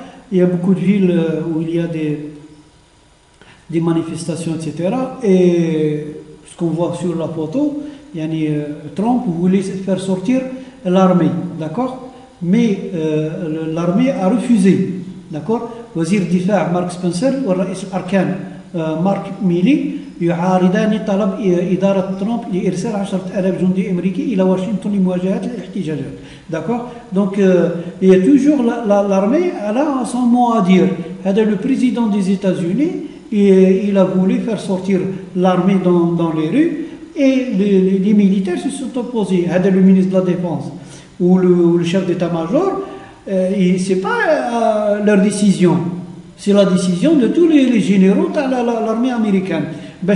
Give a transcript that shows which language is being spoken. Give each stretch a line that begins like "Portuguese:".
French: Il y a beaucoup de villes où il y a des manifestations, etc. Et ce qu'on voit sur la photo, Trump voulait faire sortir l'armée, d'accord, mais l'armée a refusé, d'accord.
Arabic: Wazir Difa' Mark Spencer والرئيس الأركان مارك ميلي يعارضان طلب إدارة ترامب لإرسال 10,000 جندي أمريكي إلى واشنطن لمواجهة الاحتجاجات, d'accord.
French: Donc il y a toujours l'armée, elle a son mot à dire. Le président des États-Unis, il a voulu faire sortir l'armée dans les rues, et les militaires se sont opposés. Le ministre de la Défense ou le chef d'état-major, c'est pas leur décision, c'est la décision de tous les généraux de l'armée américaine.